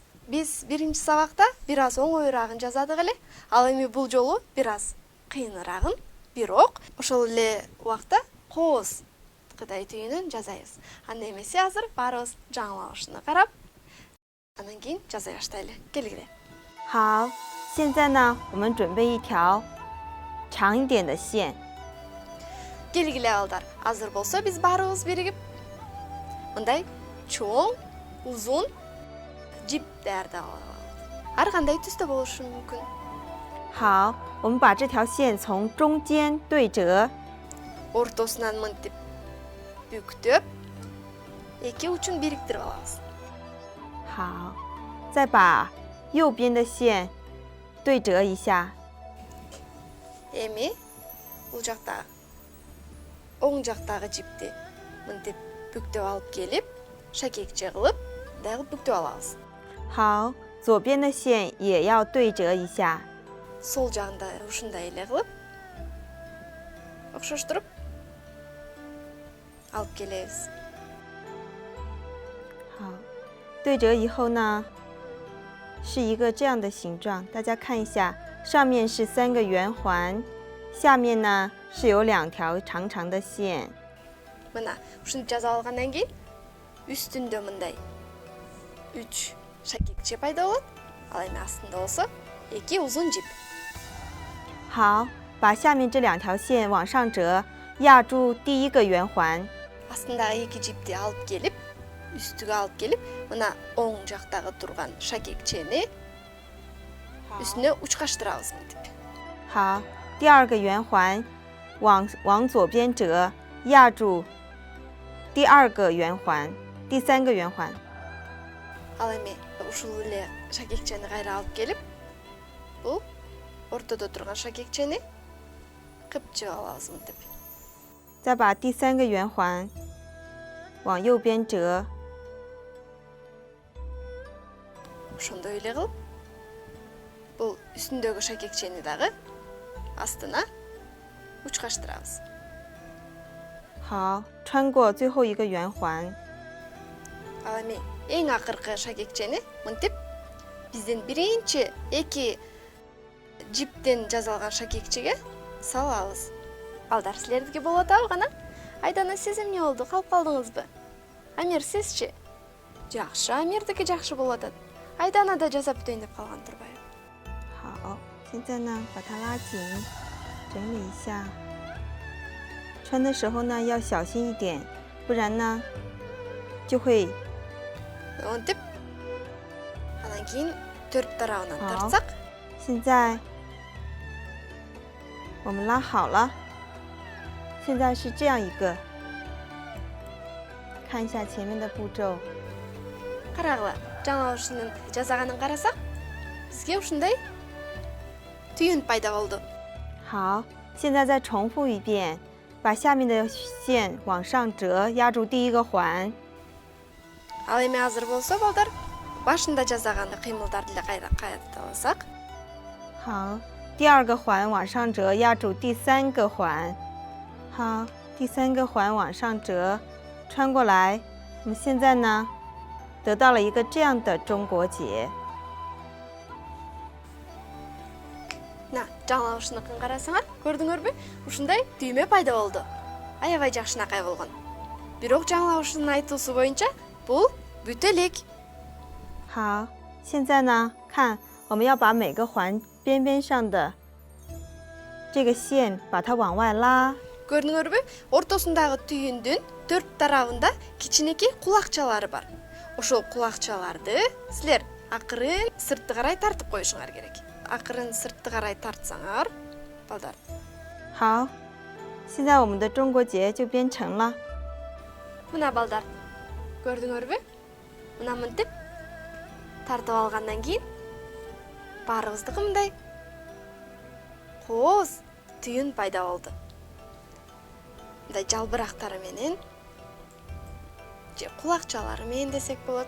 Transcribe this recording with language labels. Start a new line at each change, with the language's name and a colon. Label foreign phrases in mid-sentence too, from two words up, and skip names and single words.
Kyrgyz: Биз биринчи сабакта бир аз оңоюраагын жазадык эле, ал эми бул жолу бир аз кыйыныраагын, бирок ошол эле убакта кооз Кытай түйүнөн жасайбыз. Анда эмесе азыр баарыбыз жаңылышына карап, анан кийин жасай баштайлы. Келгиле.
Chinese: 好，现在呢，我们准备一条长一点的线。
Kyrgyz: Келгиле балдар, азыр болсо биз баарыбыз биригип мындай чоң, узун жип даярдап алалы. Ар кандай түстө болушу мүмкүн.
Chinese: 好，我们把这条线从中间对折，
Kyrgyz: Ортосунан мынтип бүктөп, эки учун бириктирип алабыз.
Chinese: 好，再把右边的线对折一下，
Kyrgyz: Эми бул жакта оң жактагы жипти мынтип бүктөп алып келип, шакекче кылып, дагы бүктөп алабыз.
Chinese: 好，左边的线也要对折一下，
Kyrgyz: Сол жагында ушундай эле кылып, окшоштуруп алып келебиз.
Chinese: 好，对折以后呢，是一个这样的形状，大家看一下，上面是3个圆环，下面呢是有2条长长的线。
Kyrgyz: Мына ушинтип жазып алгандан кийин үстүндө мындай 3 шакекче пайда болот. Ал эми астында болсо 2 узун жип.
Chinese: 好，把下面这2条线往上折，压住第1个圆环。
Kyrgyz: Астындагы 2 жипти алып келип, үстүгө алып келип, мына оң жактагы турган шакекчени үстүнө учкаштырабыз мынтип.
Chinese: 好，第2个圆环往左边折，压住第2个圆环，第3个圆环。
Kyrgyz: Ал эми ушул эле шакекчени кайра алып келип, бул ортодо турган шакекчени кыпчып алабыз мынтип.
Chinese: 再把第3个圆环往右边折，
Kyrgyz: Ошондой эле кылып
Kazakh: Бұл үстіндегі
Kyrgyz: шакекчени дагы астына учкаштырабыз.
Chinese: 好，穿过最后一个圆环。
Kyrgyz: Ал эми эң акыркы шакекчени мынтип биздин биринчи эки жиптен жасалган шакекчеге салабыз. Балдар, силердики болуп атабы кана? Айдана, сиз эмне болду? Калып калдыңызбы? Амир, сизчи? Жакшы, Амирдики жакшы болуп атат. Айдана да жасап бүтөйүн деп калган турбайбы?
Chinese: 好，现在呢，把它拉紧，整理一下。穿的时候呢，要小心一点，不然呢，就会
Kyrgyz: Мынтип. Анан кийин төрт тарабынан Ал. тартсак,
Chinese: 现在我们拉好了，现在是这样一个，看一下前面的步骤。
Kyrgyz: карагыла, жаңа ушунун жасаганын карасак, бизге ушундай түйүн пайда болду.
Chinese: 好，现在再重复一遍，把下面的线往上折，压住第一个环。
Kyrgyz: Ал эми азыр болсо, балдар, башында жасаган кыймылдарды эле кайталасак.
Chinese: 好，第二个环往上折，压住第三个环。好，第三个环往上折，穿过来。我们现在呢，得到了一个这样的中国结。
Kyrgyz: На, жаңа ушунукун карасаңар, көрдүңөрбү? Ушундай түймө пайда болду. Аябай жакшынакай болгон. Бирок жаңа ушунун айтуусу боюнча, бул бүтө элек.
Chinese: 好，现在呢，看我们要把每个环边边上的这个线把它往外拉。
Kyrgyz: Көрдүңөрбү? Ортосундагы түйүндүн төрт тарабында кичинекей кулакчалары бар. Ошол кулакчаларды силер акырын сыртты карай тартып коюшуңар керек. Акырын сыртты карай тартсаңар, балдар.
Chinese: 好，现在我们的中国结就编成了。
Kyrgyz: Мына балдар. Көрдүңөрбү? Мына мынтип тартып алгандан кийин баарыбыздыкы мындай кооз түйүн пайда болду. Мындай жалбырактары менен же кулакчалары менен десек болот.